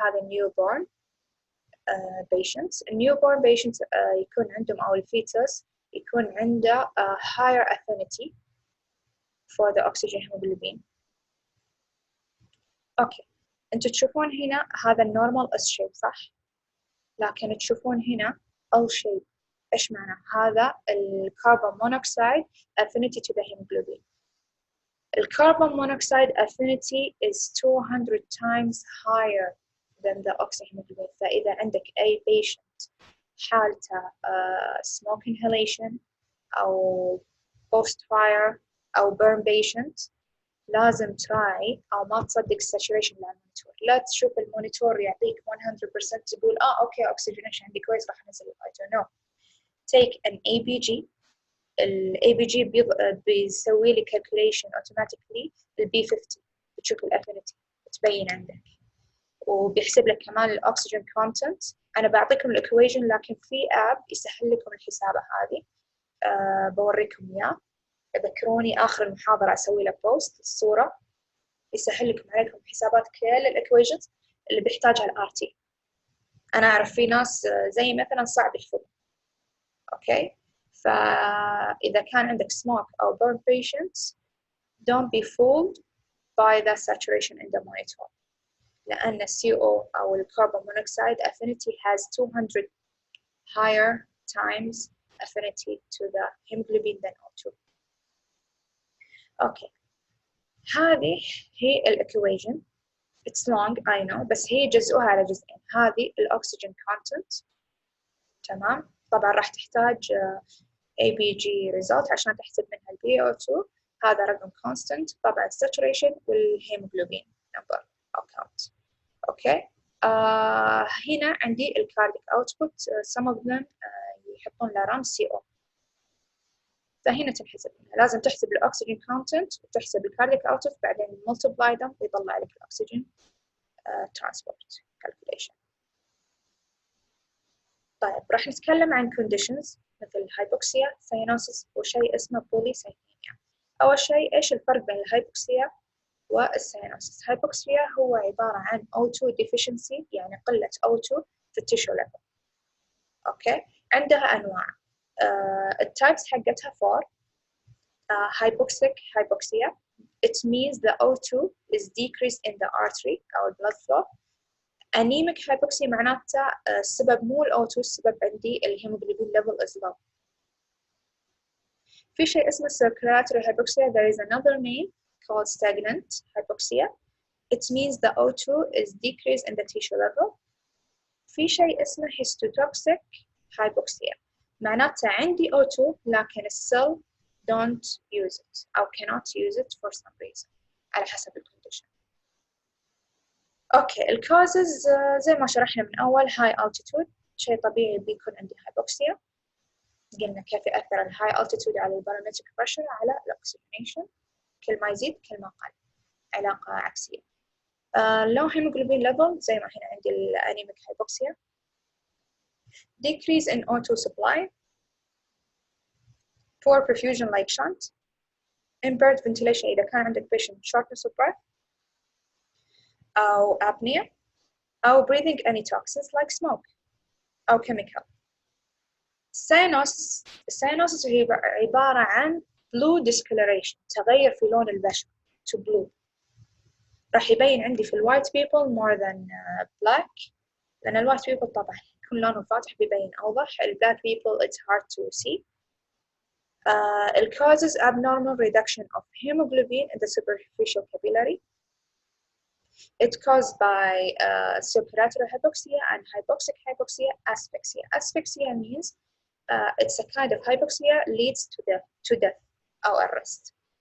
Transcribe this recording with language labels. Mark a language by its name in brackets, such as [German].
[English] هذا newborn patients. newborn patients [Arabic] يكون عندهم أو الفيتس يكون عنده [English] higher affinity for the oxygen hemoglobin. [Arabic] أوكي، أنتوا تشوفون هنا هذا النورمال S shape صح؟ لكن تشوفون هنا L shape. إيش معنى؟ هذا الكربون مونوكسيد [English] affinity to the hemoglobin. الكربون monoxide affinity is 200 times higher than the oxyhemoglobin. [Arabic] فإذا عندك أي patient حالته [English] smoke inhalation [Arabic] أو post fire أو burn patient لازم تراعي أو ما تصدق saturation للمونيتور. لا تشوف المونيتور يعطيك 100% تقول أوكي oxygenation عندي كويس راح أنزل الفايتو. [English] No, take an ABG. [Arabic] ال ABG بيسوي لي calculation automatically ال B50 بتشوف الافينيتي تبين عندك، وبيحسب لك كمان الأكسجين content. أنا بعطيكم الإكويشن لكن في آب يسهل لكم الحسابة هذه. بوريكم إياه، ذكروني آخر المحاضرة أسوي له بوست الصورة يسهل لكم عليكم حسابات كل الإكويشنز اللي بيحتاجها ال RT. أنا أعرف في ناس زي مثلا صعب يحفظون. أوكي، فإذا كان عندك [English] smoke أو burn patients don't be fooled by the saturation in the monitor لأن CO أو الكربون monoxide affinity has 200 higher times affinity to the hemoglobin than O2. [Arabic] أوكي، هذه هي الإكويشن. [English] It's long I know، [Arabic] بس هي جزءها على جزئين. هذه الأكسجين content، تمام. طبعا راح تحتاج ABG result عشان تحسب منها ال PaO2. هذا رقم constant. طبعا saturation والهيموغلوبين number أو count. أوكي. هنا عندي ال cardiac output. [English] some of them [Arabic] يحطون له رمز CO. فهنا تنحسب منها. لازم تحسب الأكسجين content وتحسب ال cardiac output، بعدين [English] multiply them [Arabic] ويطلع لك الأكسجين transport calculation. طيب راح نتكلم عن conditions مثل الهايبوكسيا، سيانوسيس، وشيء اسمه بوليسايثيميا. أول شيء إيش الفرق بين الهايبوكسيا والسيانوسيس؟ الهايبوكسيا هو عبارة عن [English] O2 deficiency، [Arabic] يعني قلة O2 في التيشو ليفل. أوكي، عندها أنواع. التايبس حقتها 4. [English] hypoxic hypoxia. It means the O2 is decreased in the artery أو blood flow. [Arabic] anemic hypoxia معناته السبب مو ال O2، السبب عندي الهيموغلوبين [English] level is low. [Arabic] في شيء اسمه circulatory hypoxia. [English] There is another name called stagnant hypoxia. It means the O2 is decreased in the tissue level. [Arabic] في شيء اسمه histotoxic hypoxia. [English] معناته عندي O2 لكن الcell don't use it أو cannot use it for some reason [Arabic] على حسب الكونديشن. اوكي، الكوزز زي ما شرحنا من اول. هاي altitude، شيء طبيعي بيكون عندي هايبوكسيا. قلنا كيف يأثر الهاي altitude على البارامتريك بريشر على الاكسجينيشن، كل ما يزيد كل ما قل، علاقة عكسية. low hemoglobin level زي ما هنا عندي الانيميك هايبوكسيا. [English] decrease in O2 supply. poor perfusion like shunt. impaired ventilation إذا كان عندك patient shortness of breath أو apnea أو breathing any toxins like smoke أو chemical. [Arabic] السيانوسيس هي عبارة عن [English] blue discoloration، [Arabic] تغير في لون البشرة [English] to blue. [Arabic] راح يبين عندي في الوايت people [English] more than black، [Arabic] لأن الوايت people طبعا يكون لونه فاتح بيبين أوضح. [English] البلاك people it's hard to see. It causes abnormal reduction of hemoglobin in the superficial capillary. It's caused by circulatory hypoxia and hypoxic hypoxia, asphyxia. Asphyxia means it's a kind of hypoxia leads to death أو arrest.